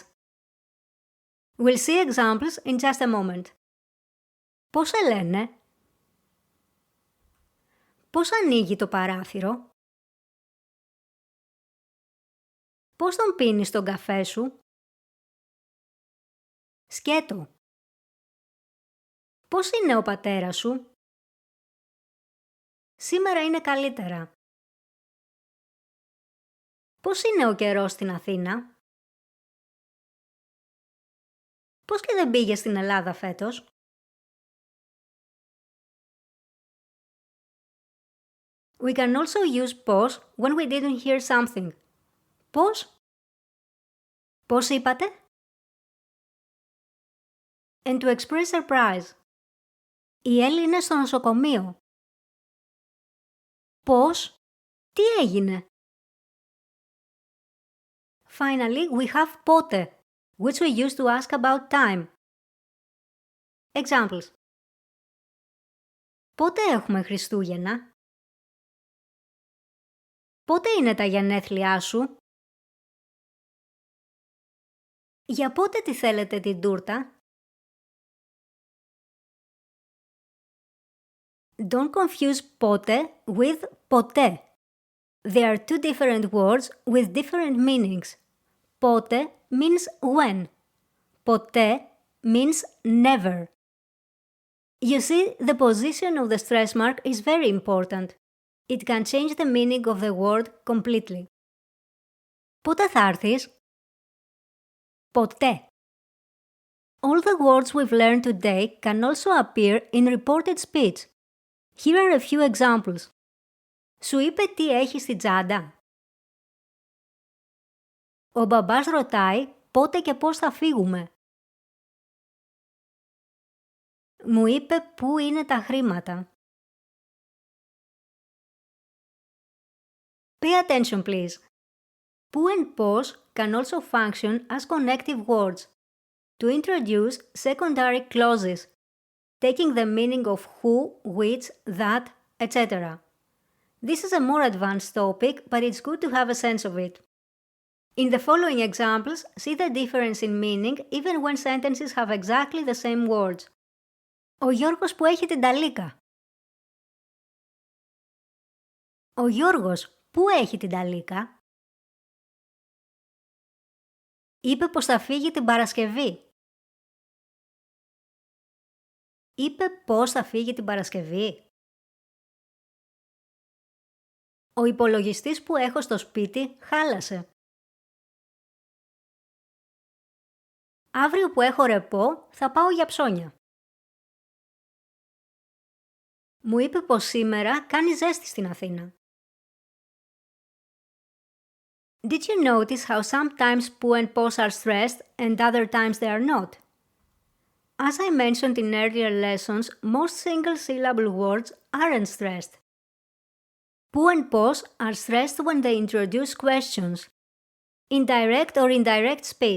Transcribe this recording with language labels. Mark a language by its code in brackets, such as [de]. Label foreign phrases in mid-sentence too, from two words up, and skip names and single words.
[en] We'll see examples in just a moment. [el] Πώς σε λένε? Πώς ανοίγει το παράθυρο? Πώς τον πίνεις τον καφέ σου? Σκέτο. Πώς είναι ο πατέρας σου? Σήμερα είναι καλύτερα. Πώς είναι ο καιρός στην Αθήνα? Πώς και δεν πήγες στην Ελλάδα φέτος? [en] We can also use πώς when we didn't hear something. [el] Πώς? Πώς είπατε? [en] And to express surprise. [el] Η Έλλη είναι στο νοσοκομείο. Πώς? Τι έγινε? [en] Finally, we have πότε, which we use to ask about time. Examples. [el] Πότε έχουμε Χριστούγεννα? Πότε είναι τα γενέθλιά σου? Για πότε τη θέλετε την τούρτα? [en] Don't confuse πότε with ποτέ. They are two different words with different meanings. Πότε means when. Ποτέ means never. You see, the position of the stress mark is very important. It can change the meaning of the word completely. [el] Πότε θα έρθεις? Ποτέ. [en] All the words we've learned today can also appear in reported speech. Here are a few examples. [el] Σου είπε τι έχει στην τσάντα? Ο μπαμπάς ρωτάει πότε και πώς θα φύγουμε. Μου είπε πού είναι τα χρήματα. [en] Pay attention please. Πού and πώς can also function as connective words to introduce secondary clauses, taking the meaning of who, which, that, etc. This is a more advanced topic, but it's good to have a sense of it. In the following examples, see the difference in meaning even when sentences have exactly the same words. [el] Ο Γιώργος που έχει την ταλίκα. Ο Γιώργος πού έχει την ταλίκα? Είπε πως θα φύγει την Παρασκευή. είπε πώς θα φύγει την Παρασκευή. Ο υπολογιστής που έχω στο σπίτι χάλασε. Αύριο που έχω ρεπό θα πάω για ψώνια. Μου είπε πως σήμερα κάνει ζέστη στην Αθήνα. [en] Did you notice how sometimes Poo and Pos are stressed and other times they are not? As I mentioned in earlier lessons, most single-syllable words aren't stressed. Poo and Pos are stressed when they introduce questions, in direct or indirect speech.